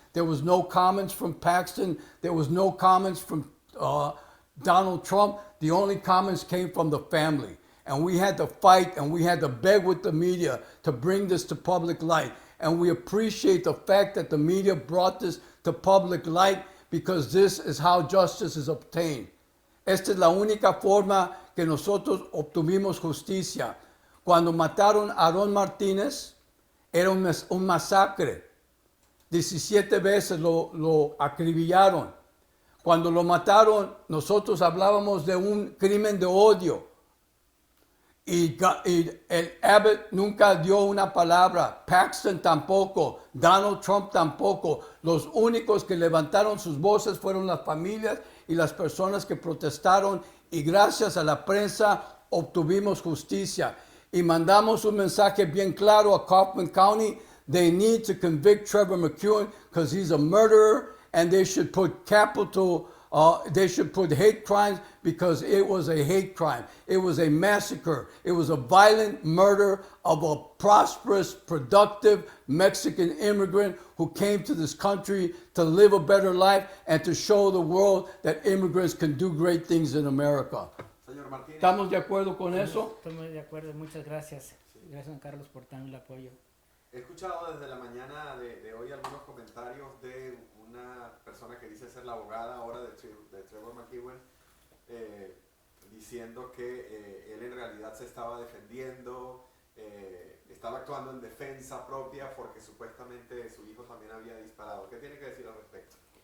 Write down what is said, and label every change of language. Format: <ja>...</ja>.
<en>There was no comments from Paxton. There was no comments from Donald Trump. The only comments came from the family. And we had to fight and we had to beg with the media to bring this to public light. And we appreciate the fact that the media brought this to public light, because this is how justice is obtained.</en> <es>Esta es la única forma que nosotros obtuvimos justicia. Cuando mataron a Aaron Martínez, era un masacre. 17 veces lo acribillaron. Cuando lo mataron, nosotros hablábamos de un crimen de odio. Y el Abbott nunca dio una palabra, Paxton tampoco, Donald Trump tampoco. Los únicos que levantaron sus voces fueron las familias y las personas que protestaron, y gracias a la prensa obtuvimos justicia. Y mandamos un mensaje bien claro a Kaufman County.</es> <en>They need to convict Trevor McEwen because he's a murderer, and they should put they should put hate crimes, because it was a hate crime. It was a massacre. It was a violent murder of a prosperous, productive Mexican immigrant who came to this country to live a better life and to show the world that immigrants can do great things in America.</en> <es>Señor Martínez. ¿Estamos de acuerdo con eso? Estoy muy de acuerdo, muchas gracias. Gracias, don Carlos, por tan el apoyo. He escuchado desde la mañana de hoy algunos comentarios de una persona que dice ser la abogada ahora de Trevor McEwen, diciendo que él en realidad se estaba defendiendo, estaba actuando en defensa propia porque supuestamente su hijo también había disparado. ¿Qué tiene que decir al respecto?</es>